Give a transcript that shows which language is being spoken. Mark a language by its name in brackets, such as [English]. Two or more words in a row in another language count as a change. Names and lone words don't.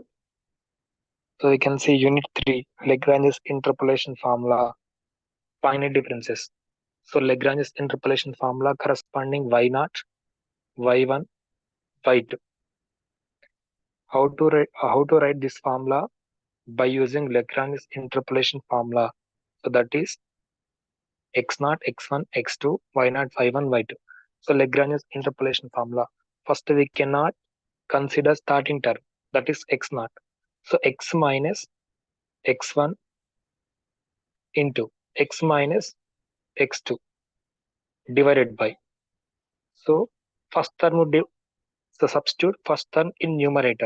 [English] So we can see unit 3, Lagrange's interpolation formula, finite differences. So Lagrange's interpolation formula corresponding y0, y1, y2. How to write this formula? By using Lagrange's interpolation formula. So that is x0, x1, x2, y0, y1, y2. So Lagrange's interpolation formula. First, we cannot consider starting term, that is x0. So x minus x1 into x minus x2 divided by. So first term would so substitute first term in numerator.